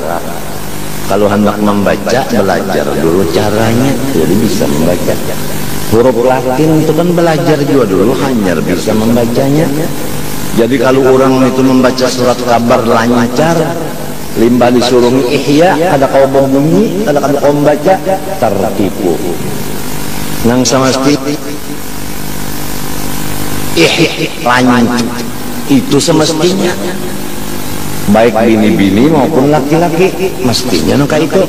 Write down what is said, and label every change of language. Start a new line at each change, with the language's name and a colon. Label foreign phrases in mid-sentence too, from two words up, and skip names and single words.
Indonesian: Kalau hendak membaca, belajar dulu caranya, jadi bisa membaca. Huruf Latin itu kan belajar juga dulu, hanya bisa membacanya. Jadi kalau orang itu membaca surat kabar lancar, limbah disuruh Ihya, ada kau bunyi, ada kau membaca, tertipu. Nang sama seperti lancar, itu semestinya. Baik bini-bini maupun laki-laki mestinya kayak itu.